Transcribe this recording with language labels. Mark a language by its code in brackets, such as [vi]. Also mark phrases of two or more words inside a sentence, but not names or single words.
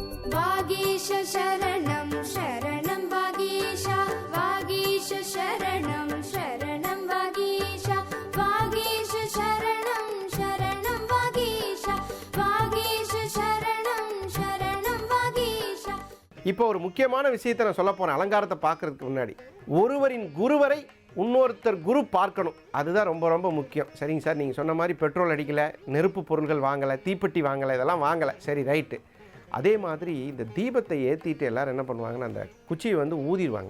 [sa] वागीश शरणं शरणं वागीश वागीश शरणं शरणं वागीश वागीश शरणं शरणं वागीश वागीश शरणं शरणं वागीश. [ta] இப்போ ஒரு முக்கியமான விஷயத்தை நான் சொல்ல போறேன். அலங்காரத்தை பார்க்கறதுக்கு முன்னாடி ஒருவரின் குருவரை இன்னொருத்தர் குரு பார்க்கணும். அதுதான் ரொம்ப ரொம்ப முக்கியம். சரிங்க சார், நீங்கள் சொன்ன மாதிரி பெட்ரோல் அடிக்கலை, நெருப்பு பொருள்கள் வாங்கலை, தீப்பெட்டி வாங்கலை, இதெல்லாம் வாங்கலை, சரி ரைட்டு. அதே மாதிரி இந்த தீபத்தை ஏற்றிட்டு எல்லோரும் என்ன பண்ணுவாங்கன்னா அந்த குச்சியை வந்து ஊதிடுவாங்க.